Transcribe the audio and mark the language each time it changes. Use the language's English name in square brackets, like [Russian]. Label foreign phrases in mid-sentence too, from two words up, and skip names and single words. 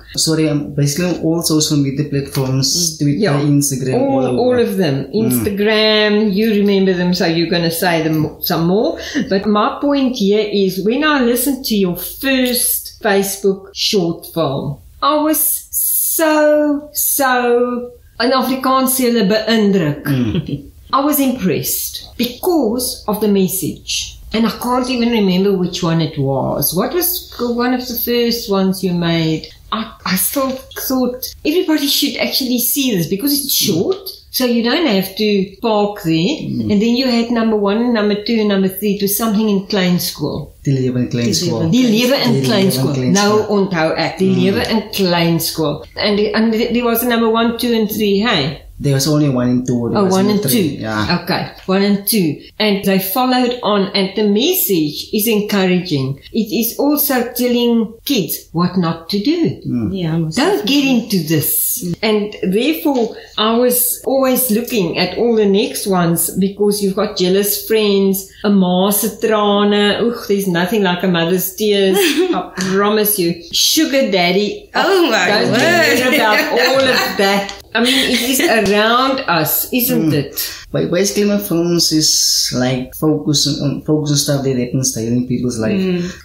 [English] Sorry, I'm basically all social media platforms, Twitter, Instagram, all of them. Instagram, you remember them, so you're going to say them some more. But my point here is, when I listened to your first Facebook short film, I was so, in Afrikaans [Afrikaans] sê hulle beïndruk. [English] I was impressed because of the message. And I can't even remember which one it was. What was one of the first ones you made? I still thought everybody should actually see this because it's short. So you don't have to park there. And then you had number 1, number 2, and number 3. It was something in klein school. [Afrikaans] Die lewe in klein skool. Die lewe in klein skool. Nou onthou ek. Die lewe in klein skool. [English] And there was number 1, 2, and 3, hey? There was only 1 and 2. 1 and 2. Yeah. Okay. 1 and 2. And they followed on, and the message is encouraging. It is also telling kids what not to do. Don't get into this. And therefore, I was always looking at all the next ones, because you've got jealous friends, a [Afrikaans] ma's trane. [English] There's nothing like a mother's tears. I promise you. Sugar daddy. Oh my word. Don't hear about all of that. I mean, it is around us, isn't it? But basically, my films is like focus on stuff that inspiring people's life.